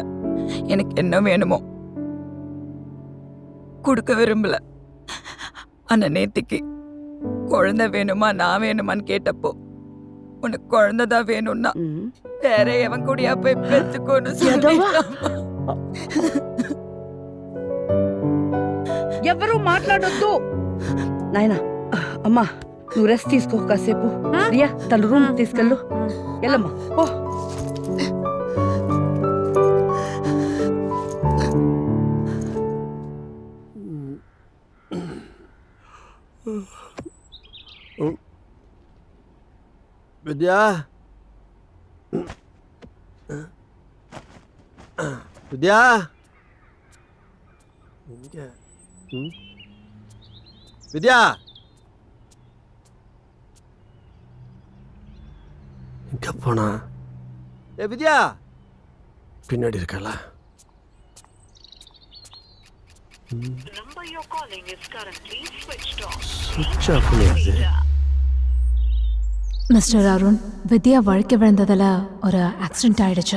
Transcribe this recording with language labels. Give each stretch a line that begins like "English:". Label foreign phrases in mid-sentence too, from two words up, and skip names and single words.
Tamil: எனக்கு என்ன வேணுமோ கொடுக்க விரும்பல. ஆனா நேத்திக்கு குழந்தை வேணுமா நான் வேணுமான்னு கேட்டப்போ உனக்கு குழந்தைதான் வேணும்னா வேற எவன் கூடயா போய் பெத்துக்கோன்னு சொல்லிட்டான்.
Telugu: ఎవరు మాట్లాడొద్దు నాయనా. అమ్మా నువ్వు రెస్ట్ తీసుకో కాసేపు. రియా తన రూమ్ తీసుకెళ్ళు. వెళ్ళమ్మా ఓ.
Tamil: విద్యా విద్యా வித்யா எங்க போனா? வித்யா பின்னாடி இருக்கல. மிஸ்டர் அருண், வித்யா வழுக்கி விழுந்ததில் ஒரு ஆக்சிடென்ட் ஆயிடுச்சு.